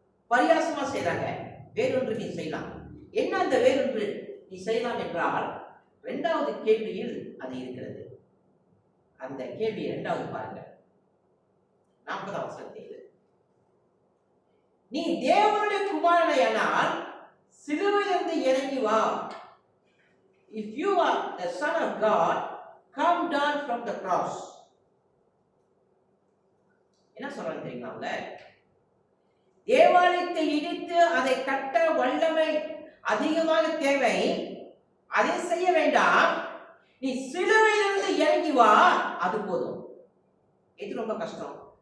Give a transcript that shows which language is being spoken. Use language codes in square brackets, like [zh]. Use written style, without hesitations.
[ta] பரியாசமா செய்றாங்க, வேறொன்று நீ செய்யலாம். என்ன அந்த வேறொன்று நீ செய்யலாம் என்றால், 2வது கேள்வியில் அது இருக்கிறது. அந்த கேள்வி 2வது பாருங்க, 40ஆம் வசனத்தில், நீ தேவனுடைய குமாரனானால் சிலுவையிலிருந்து இறங்கி வா. [en] If you are the son of God, come down from the cross. [ta] என்ன சொல்றாங்க தெரியுங்களா? தேவாலயத்தை இடித்து அதை கட்ட வல்லமை அதிகமாக தேவை, அதை செய்ய வேண்டாம், நீ சிலுவையிலிருந்து இறங்கி வா, அது போதும். எது ரொம்ப கஷ்டம்?